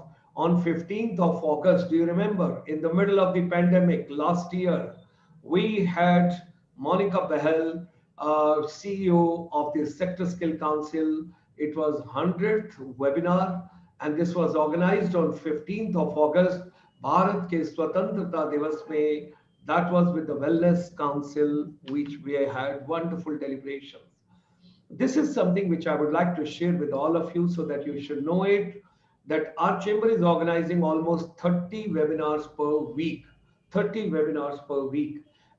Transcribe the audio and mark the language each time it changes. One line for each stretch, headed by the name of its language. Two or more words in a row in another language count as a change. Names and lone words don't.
English: On 15th of August, do you remember, in the middle of the pandemic last year, we had Monica Behel, CEO of the Sector Skill Council. It was 100th webinar, and this was organized on 15th of August.
Hindi: भारत के स्वतंत्रता दिवस में,
English: that was with the Wellness Council, which we had wonderful deliberations. This is something which I would like to share with all of you so that you should know it, that our chamber is organizing almost 30 webinars per week. 30 webinars per week.